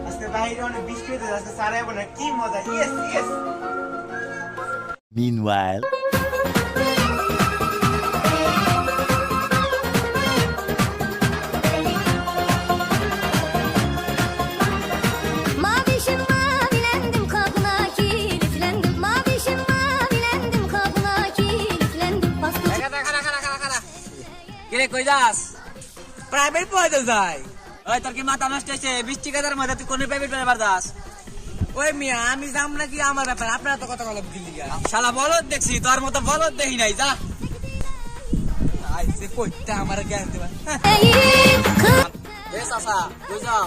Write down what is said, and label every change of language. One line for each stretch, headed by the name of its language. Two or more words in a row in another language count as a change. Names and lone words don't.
Bangla: বাইরে অনেক বৃষ্টি হতে যাচ্ছে, স্যার এখন কি মজা।
English: yes yes. Meanwhile,
Turkish: Mavişim mavilendim kabına kilitlendim. Mavişim mavilendim kabına kilitlendim. Bastı
Bangla: কিরে কই যাস? প্রাইভেট পড়াতে যাই। ওই তোর কি মাথা নষ্ট হয়েছে? 20 টাকার মধ্যে তুই কোন প্রাইভেট পড়াবার যাস? ওই মিয়া আমি যাম নাকি আমার ব্যাপার, আপনারা তো কথা বলে দিলি গা। শালা বলদ দেখছি, তোর মতো বলদ দেখি নাই, যা। আইছে কইটা আমার জ্ঞান দিবা। এ চাচা কই যাও?